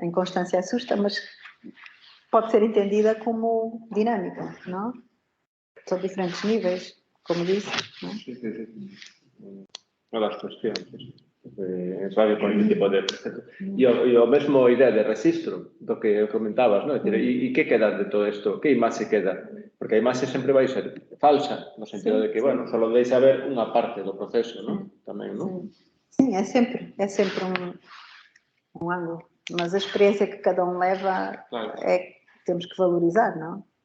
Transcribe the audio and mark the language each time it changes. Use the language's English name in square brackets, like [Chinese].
[Portuguese] A inconstância assusta, mas pode ser entendida como dinâmica, não? São diferentes níveis, como disse. Não? [Galician] Sí, sí, sí. Uma das cuestións. Ensaio con este tipo de proceso. E o mesmo idea de registro do que comentabas, non? E que queda de todo isto? Que imaxe queda? Porque a imaxe sempre vai ser falsa, no sentido de que, bueno, só deixa ver unha parte do proceso, non? Tamén, non? [Portuguese] Sim, é sempre um ângulo. Mas a experiência que cada um leva é que temos que valorizar, não?